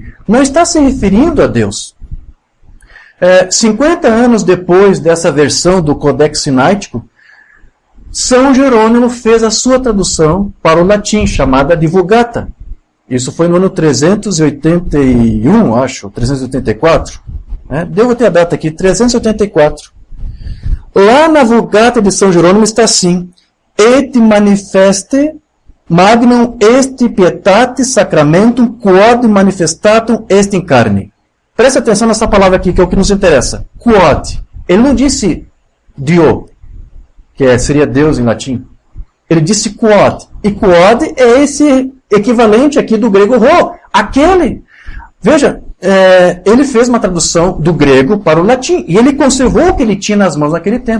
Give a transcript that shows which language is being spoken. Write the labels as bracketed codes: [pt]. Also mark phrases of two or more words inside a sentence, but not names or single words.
[pt] Não está se referindo a Deus. 50 anos depois dessa versão do Codex Sináitico, São Jerônimo fez a sua tradução para o latim, chamada de Vulgata. Isso foi no ano 381, acho, 384. Devo ter a data aqui, 384. Lá na Vulgata de São Jerônimo está assim: [la] Et manifeste magnum est pietate sacramentum quod manifestatum est in carne. [pt] Presta atenção nessa palavra aqui, que é o que nos interessa. Quod. Ele não disse Dio, que seria Deus em latim. Ele disse quod. E quod é esse equivalente aqui do grego ro, aquele. Veja, ele fez uma tradução do grego para o latim, e ele conservou o que ele tinha nas mãos naquele tempo.